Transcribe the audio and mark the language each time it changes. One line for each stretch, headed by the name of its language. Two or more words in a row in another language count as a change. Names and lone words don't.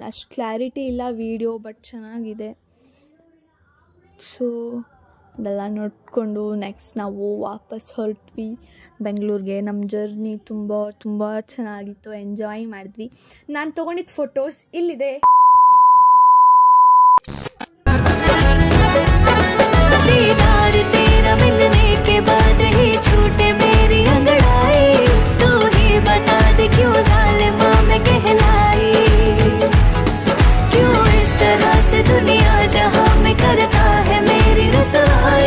Kannada: ಅಷ್ಟು ಕ್ಲಾರಿಟಿ ಇಲ್ಲ ವೀಡಿಯೋ, ಬಟ್ ಚೆನ್ನಾಗಿದೆ. ಸೊ ಅದೆಲ್ಲ ನೋಡಿಕೊಂಡು ನೆಕ್ಸ್ಟ್ ನಾವು ವಾಪಸ್ ಹೊರಟ್ವಿ ಬೆಂಗಳೂರಿಗೆ. ನಮ್ಮ ಜರ್ನಿ ತುಂಬ ಚೆನ್ನಾಗಿತ್ತು, ಎಂಜಾಯ್ ಮಾಡಿದ್ವಿ. ನಾನು ತೊಗೊಂಡಿದ್ದ ಫೋಟೋಸ್ ಇಲ್ಲಿದೆ.
Hindi: मिलने के बाद ही छूटे मेरी अंगड़ाई, तू ही बता दे क्यों ज़ालिमा मैं कहलाई. क्यों इस तरह से दुनिया जहां में करता है मेरी रसवाई.